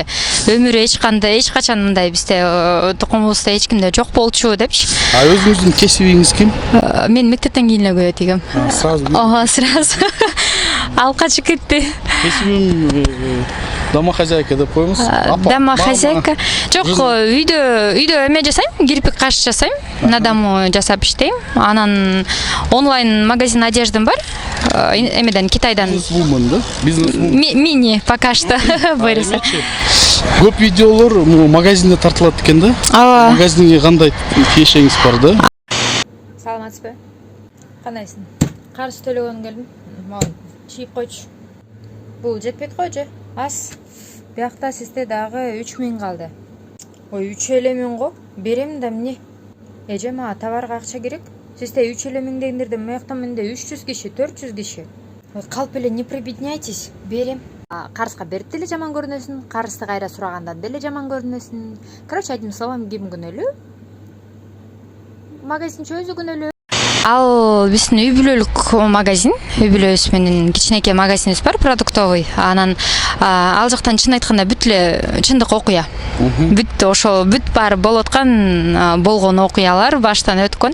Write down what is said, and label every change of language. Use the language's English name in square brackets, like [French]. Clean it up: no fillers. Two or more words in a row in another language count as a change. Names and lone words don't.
[Kyrgyz] Өмүрү эч качан мындай бизде тукумубузда эч кимде жок болчу депчи. А өзүңүздүн кесибиңиз ким? Мен мектептен кийин эле көбөйт ийгем. Сразу. Сразу. Ал качып кетти. Кесибим домохозяйка деп коюңуз. Домохозяйка. Жок, үйдө эме жасайм, кирпик каш жасайм, [Russian] на дому [Kyrgyz] жасап иштейм. Анан онлайн магазин одеждам бар. Эмеден Китайдан. Бизнес-вумен, да? [Russian] Мини пока что выросла. [Kyrgyz] Көп видеолор магазинде тартылат экен да? Ооба. Магазинге кандай тиешеңиз бар да? Саламатсызбы? Кандайсың? Карыз төлөгөнү келдим. Могу чийип койчу. Бул жетпейт го же? Аз. Биякта сизде дагы 3000 калды. Ой, 3,5 го. Берем да эмне? Эже, мага товарга акча керек. Сизде 3,5 дегендерден мыякта менде 300 киши, 400 киши. Калп эле [Russian] не прибедняйтесь. [Kyrgyz] Берем. Карызга берип деле жаман көрүнөсүн, карызды кайра сурагандан деле жаман көрүнөсүн. [Russian] Короче, одним словом, [Kyrgyz] ким күнөөлүү? Магазинчи өзү күнөөлүү. Ал биздин үй бүлөлүк магазин, үй бүлөбүз менен кичинекей магазинибиз бар, продуктовый. Анан ал жактан чын айтканда бүт эле чындык окуя. Бүт ошол баары болуп аткан болгон окуялар баштан өткөн.